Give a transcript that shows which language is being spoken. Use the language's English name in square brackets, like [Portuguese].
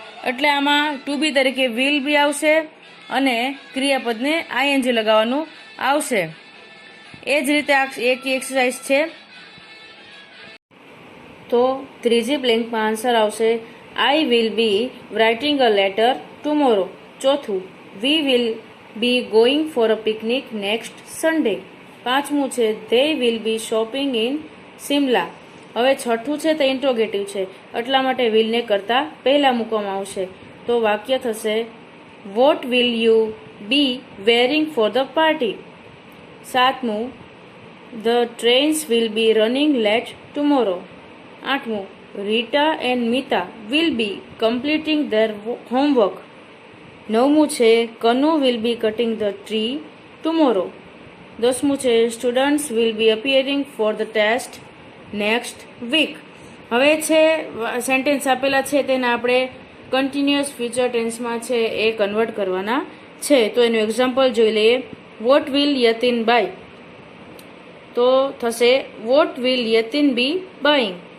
[Gujarati] એટલે આમાં ટુ બી તરીકે વિલ બી આવશે અને ક્રિયાપદને આઈએનજી લગાવવાનું આવશે. એ જ રીતે એક એક્સરસાઇઝ છે. તો ત્રીજી બ્લેન્કમાં આન્સર આવશે [English] I will be writing a letter tomorrow. [Gujarati] ચોથું [English] We will be going for a picnic next Sunday. [Gujarati] પાંચમું છે [English] they will be shopping in Simla. [Gujarati] હવે છઠ્ઠું છે તે ઇન્ટ્રોગેટિવ છે, એટલા માટે will ને કરતા પહેલા મૂકવામાં આવશે. તો વાક્ય થશે [English] what will you be wearing for the party. [Gujarati] સાતમું [English] the trains will be running late tomorrow. [Gujarati] આઠમું [English] Rita and Mita will be completing their homework. [Gujarati] નવમું છે [English] Kanu will be cutting the tree tomorrow. [Gujarati] દસમું છે [English] students will be appearing for the test next week. [Gujarati] હવે છે sentence આપેલા છે તેને આપણે કન્ટિન્યુઅસ ફ્યુચર ટેન્સમાં છે એ કન્વર્ટ કરવાના છે. તો એનું એક્ઝામ્પલ જોઈ લઈએ. [English] what will Yatin buy, [Gujarati] તો થશે [English] What will Yatin be buying.